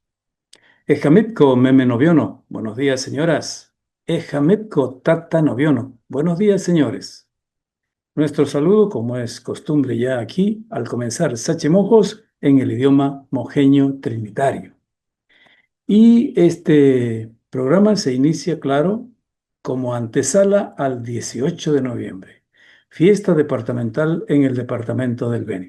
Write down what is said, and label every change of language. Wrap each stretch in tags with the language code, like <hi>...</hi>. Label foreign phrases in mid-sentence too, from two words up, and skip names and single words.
<trn>Ejamipco meme noviono.</trn> <es>Buenos días, señoras.</es> <trn>Ejamipco tata noviono.</trn> <es>Buenos días, señores. Nuestro saludo, como es costumbre ya aquí, al comenzar Sache Mojos en el idioma mojeño trinitario. Y este programa se inicia, claro, como antesala al 18 de noviembre, fiesta departamental en el departamento del Beni.</es>